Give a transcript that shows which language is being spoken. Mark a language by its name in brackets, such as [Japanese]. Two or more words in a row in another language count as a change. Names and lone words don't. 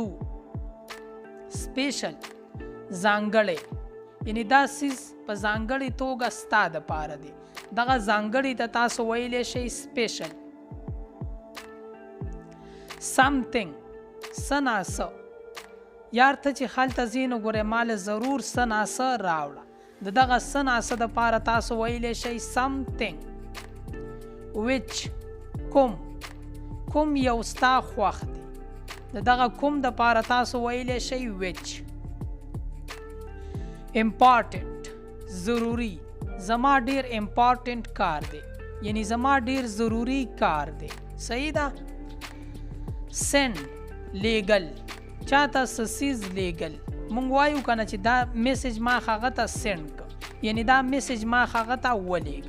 [Pashto] سپیشل ځانګړی یعنی دا سیز په ځانګړې توګه ستا دپاره دی دغه ځانګړي ته تاسو ویلی شئ سپیشل. something څه ناڅه یار ته چې هلته ځې نو ګورې ماله ضرور څه ناڅه راوړه د دغه څه ناڅه دپاره تاسو ویلی شئ something. which کوم یو ستا خوښ دی د دغه کوم دپاره تاسو ویلی شئ which. important ضروري زما ډیر امپارټنټ کار دی یعنی زما ډیر ضروری کار دی. صحیح ده. send لیږل چاته څه څیز لیږل مونږ وایو که نه چې دا میسیج ما هغه ته سینډ کړه یعنی دا میسیج ما هغه ته ولیږه.